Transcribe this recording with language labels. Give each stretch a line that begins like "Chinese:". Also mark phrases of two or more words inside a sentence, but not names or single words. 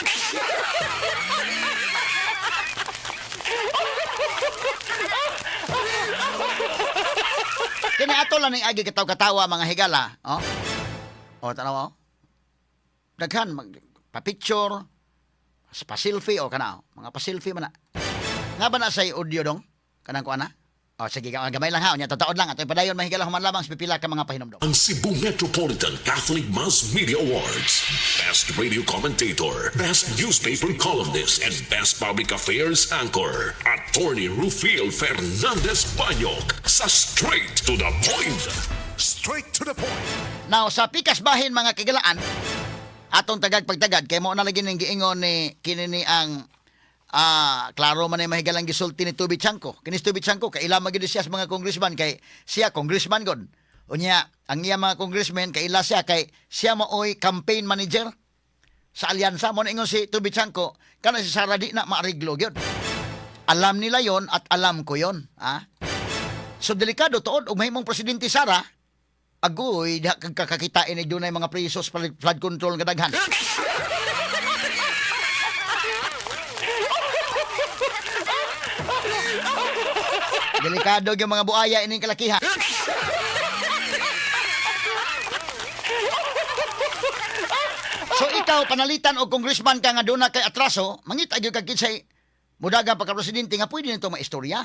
Cebuano: Kini ato lang ning agi katawa mga higala, tanaw daghan pa-picture, pa-selfie kana, mga pa-selfie man na. Nga ba na say audio dong? Kanang ko ana? Sige, gamay lang ha. Unya tataod lang ato padayon mahigala human lamang sa pipila ka mga pahinomdom. Ang Cebu Metropolitan Catholic Mass Media Awards.
English: Best Radio Commentator, Best Newspaper Columnist, and Best Public Affairs Anchor.
Cebuano: Attorney Rufiel Fernandez Banyok sa Straight to the Point. Straight to the Point. Now, sa pikas bahin mga kigalaan, atong tagag pagtagad, kay mo na lagi ng giingon ni kinini ang klaro man ay mahigalang gisulti ni Tubi Chanco. Kini Tubi Chanco, kaila magid siya sa mga congressman kay siya congressman god. Unya, ang iya mga congressman kaila siya kay siya maoy
English: campaign manager
Cebuano: sa alyansa mo na ingon si Tubi Chanco, kana si Sara di na maariglo gyud.
Filipino: Alam nila yon at alam ko yon.
Cebuano: So delikado tuod og mahimong presidente Sara, agoy diha kakakitain ni dunay mga preso sa flood control nga daghan. Delikado yung mga buaya ining kalakiha. So ikaw panalitan o congressman ka nga doon na kay atraso, mangita gyud kag kinsay mudagan pagka-presidente nga pwede nito maistorya.